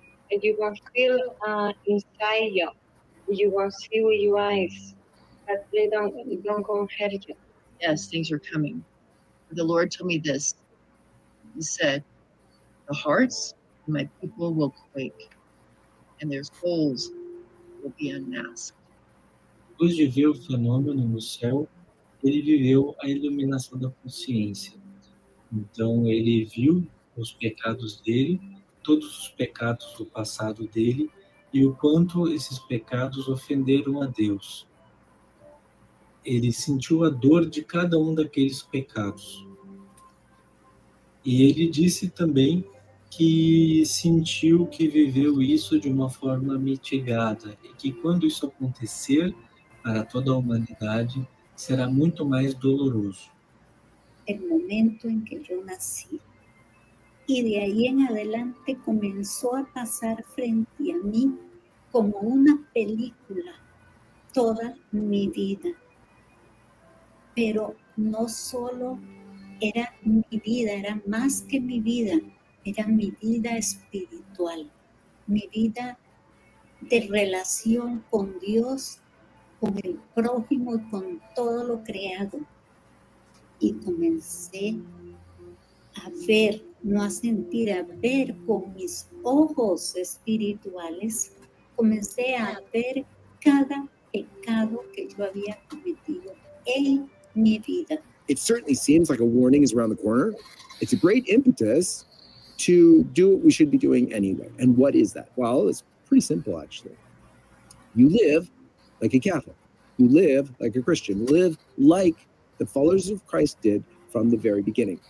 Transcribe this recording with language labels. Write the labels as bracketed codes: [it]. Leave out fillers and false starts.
[en] You are still inside you. You are still with your eyes, but they don't compare you. Yes, things are coming. The Lord told me this. He said, the hearts of my people will quake, and their souls will be unmasked. [pt] Depois de ver o fenômeno no céu, ele viveu a iluminação da consciência. Então, ele viu os pecados dele, todos os pecados do passado dele, e o quanto esses pecados ofenderam a Deus. Ele sentiu a dor de cada um daqueles pecados. E ele disse também que sentiu que viveu isso de uma forma mitigada e que quando isso acontecer para toda a humanidade, será muito mais doloroso. [es] El momento en que yo nací. Y de ahí en adelante comenzó a pasar frente a mí como una película toda mi vida. Pero no solo era mi vida, era más que mi vida, era mi vida espiritual, mi vida de relación con Dios, con el prójimo, con todo lo creado. Y comencé a ver, no a sentir, a ver con mis ojos espirituales, comencé a ver cada pecado que yo había cometido en mi vida. [en] It certainly seems like a warning is around the corner. It's a great impetus to do what we should be doing anyway. And what is that? Well, it's pretty simple, actually. You live like a Catholic. You live like a Christian. Live like the followers of Christ did from the very beginning.